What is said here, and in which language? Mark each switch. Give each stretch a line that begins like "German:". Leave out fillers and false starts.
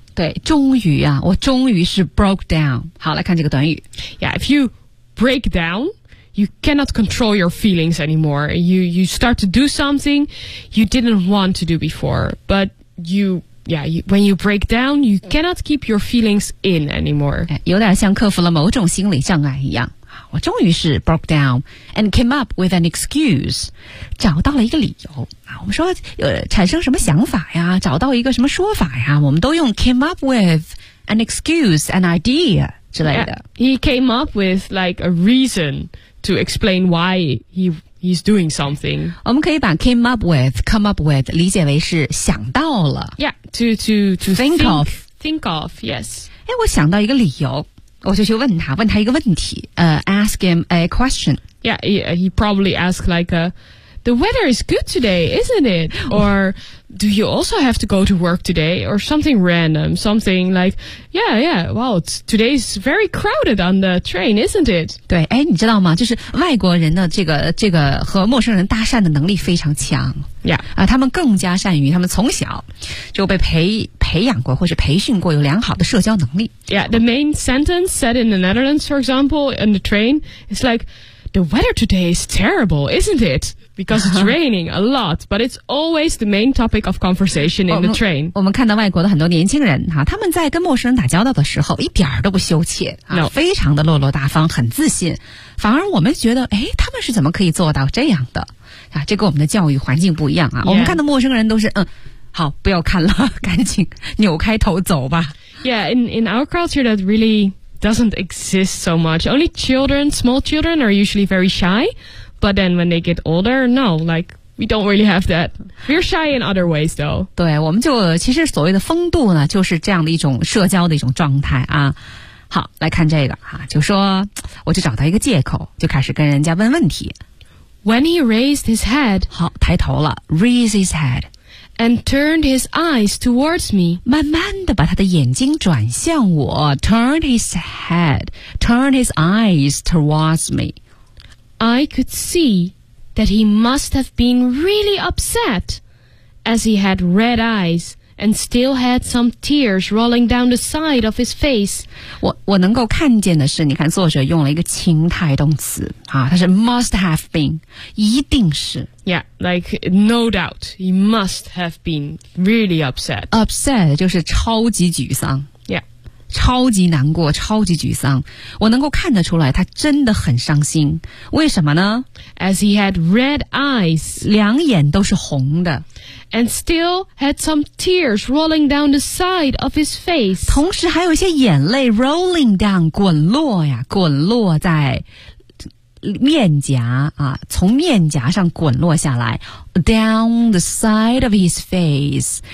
Chinese: 对终于啊我终于是
English: broke down.
Chinese: 好来看这个短语
English: Yeah, if you break down,You cannot control your feelings anymore. You start to do something you didn't want to do before. But when you break down, you cannot keep your feelings in anymore.
Chinese: 有点像克服了某种心理障碍一样。我终于是
English: broke down and came up with an excuse.
Chinese: 找到了一个理由。我们说产生什么想法呀找到一个什么说法呀我们都用
English: came up with an excuse, an idea
Chinese: 之类的。
English: Yeah, he came up with like a reason. To explain why he's doing something.
Chinese: 我们可以把
English: came up with, come up with,
Chinese: 理解为是想到了。
English: Yeah, to think of. Think of, yes.
Chinese: 诶我想到一个理由我就去问他问他一个问题
English: ask him a question. Yeah, he probably asked like, the weather is good today, isn't it? Or do you also have to go to work today? Or something random, something like, yeah, well, today's very crowded on the train, isn't it?
Chinese: 对，哎，你知道吗？就是外国人的这个和陌生人搭讪的能力非常强。
English: Yeah.
Chinese: 他们更加善于，他们从小就被培养过或是培训过有良好的社交能力。
English: Yeah, the main sentence said in the Netherlands, for example, in the train, is like, the weather today is terrible, isn't it? Because it's raining a lot, but it's always the main topic of conversation in the train.
Chinese: 我们看到外国的很多年轻人，他们在跟陌生人打交道的时候，一点都不羞怯，非常的落落大方，很自信。反而我们觉得，哎，他们是怎么可以做到这样的？这跟我们的教育环境不一样啊。
English: Yeah.
Chinese: 我们看到陌生人都是，好，不要看了，赶紧扭开头走吧。
English: Yeah, in our culture, that really doesn't exist so much. Only children, small children, are usually very shy. But then when they get older, no, like, we don't really have that. We're shy in other ways, though.
Chinese: 对，我们就其实所谓的风度呢，就是这样的一种社交的一种状态啊。好，来看这个啊，就说我就找到一个借口，就开始跟人家问问题。
English: When he raised his head,
Chinese: 好，抬头了 ，
English: raise his head, and turned his eyes towards me,
Chinese: 慢慢的把他的眼睛转向我
English: ，turned his head, turned his eyes towards me. I could see that he must have been really upset as he had red eyes and still had some tears rolling down the side of his face.
Chinese: 我能够看见的是你看作者用了一个情态动词啊，它是
English: must have been,
Chinese: 一定是。
English: Yeah, like no doubt, he must have been really upset.
Chinese: Upset 就是超级沮丧。超级难过超级沮丧我能够看得出来他真的很伤心为什么呢
English: As he had red eyes
Chinese: 两眼都是红的
English: And still had some tears rolling down the side of his face
Chinese: 同时还有一些眼泪
English: rolling down
Chinese: 滚落呀滚落在面颊啊，从面颊上滚落下来 ，
English: down the side of his face。